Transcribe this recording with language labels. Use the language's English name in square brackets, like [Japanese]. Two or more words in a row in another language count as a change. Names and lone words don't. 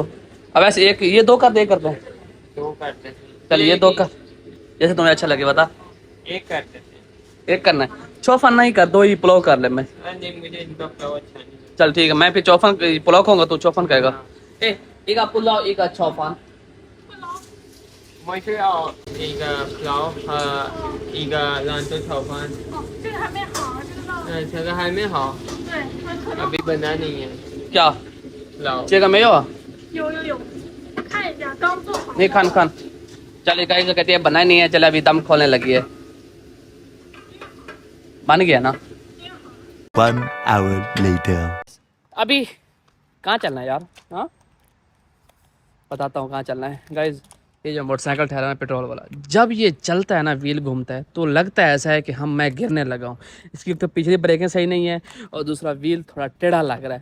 [Hindi] अब ऐसे एक ये 2 कर दे, करते हैं। दो करते हैं। चल ये 2 कर, जैसे तुम्हें अच्छा लगे बता। एक करते हैं। एक करना है, चौफान नहीं कर, 2 ही पुलाव कर ले मैं। नहीं, मुझे इनका पुलाव अच्छा नहीं लगता। चल ठीक है, मैं फिर चौफान पुलाव खाऊंगा, तो चौफान कहेगा। एक आप पुलाव, एक चौफान। [Thai] ไม่ใช่เอา [Chinese] 一个瓢和一个兰州炒饭。哦，这个还没好，这个烙的，这个还没好，对，它可能 [Hindi] अभी बना नहीं है। क्या लाओ चेगा में हो? [Chinese] 有，看一下，刚做好。 [Hindi] नहीं खान। चल गाइस कहती है बना नहीं है, चल अभी दम खोलने लगी है। बन गया ना? [English] 1 hour later. [Hindi] अभी कहाँ चलना है यार? हाँ बताता हूँ कहाँ चलना है गाइज। ये जो मोटरसाइकिल ठहरा है पेट्रोल वाला, जब ये चलता है ना, व्हील घूमता है, तो लगता है ऐसा है कि मैं गिरने लगा हूँ। इसकी तो पिछली ब्रेकें सही नहीं है, और दूसरा व्हील थोड़ा टेढ़ा लग रहा है।